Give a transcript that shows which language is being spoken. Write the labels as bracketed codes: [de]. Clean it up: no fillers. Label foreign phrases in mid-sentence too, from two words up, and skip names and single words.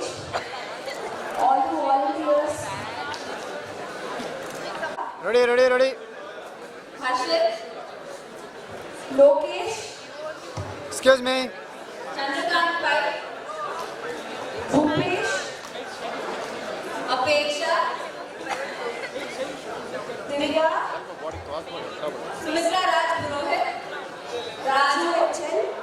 [en] All the volunteers. Ready. Harshit, Lokesh, Excuse me. Chandrakant Pai, Bhupesh, Apeksha, Divya, Sumitra Raj Purohit, Raju H.L.,